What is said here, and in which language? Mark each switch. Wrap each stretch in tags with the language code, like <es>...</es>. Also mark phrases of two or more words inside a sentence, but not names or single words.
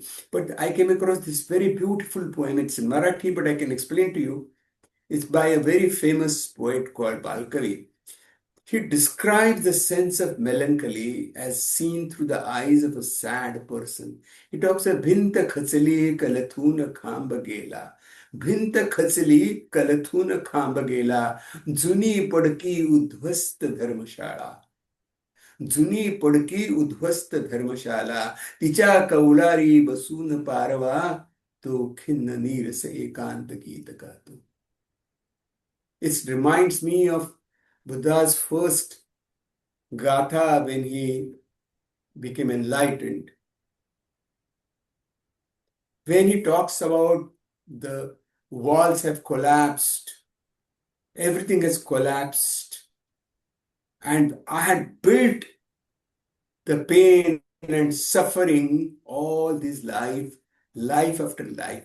<en>But I came across this very beautiful poem. It's in Marathi, but I can explain to you. It's by a very famous poet called Balkavi. He describes the sense of melancholy as seen through the eyes of a sad person. He talks of</en> <mr>भिंत खचली कलथून खांब गेला. भिंत खचली कलथून खांब गेला. जुनी पडकी उद्ध्वस्त धर्मशाला. जुनी पडकी उद्ध्वस्त धर्मशाला तिच्या कौलारी बसून पारवा तो खिन्न नीरस एकांत गीत गातो.</mr> <en>It reminds me of Buddha's first gatha when he became enlightened. When he talks about the walls have collapsed, everything has collapsed, and I had built the pain and suffering all this life after life.</en>